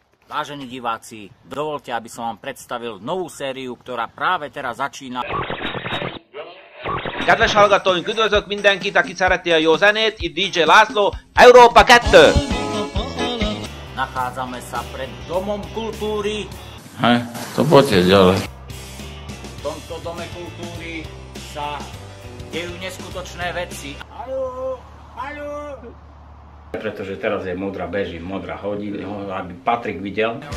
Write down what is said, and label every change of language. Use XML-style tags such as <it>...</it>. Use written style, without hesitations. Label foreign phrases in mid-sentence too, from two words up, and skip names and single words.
<sk>Vážení diváci, dovolte, aby som vám predstavil novú sériu, ktorá práve teraz začína.</sk> <hu>Kedves hallgatóink, üdvözlök mindenkit, aki szereti a jó zenét, itt DJ László, Európa 2!</hu> <sk>Nachádzame sa pred Domom kultúry. Hej, to poďte ďalej. V tomto Dome kultúry sa dejú neskutočné veci. Haló, haló. Pretože teraz je modrá beží, modrá hodí, aby Patrik videl.</sk>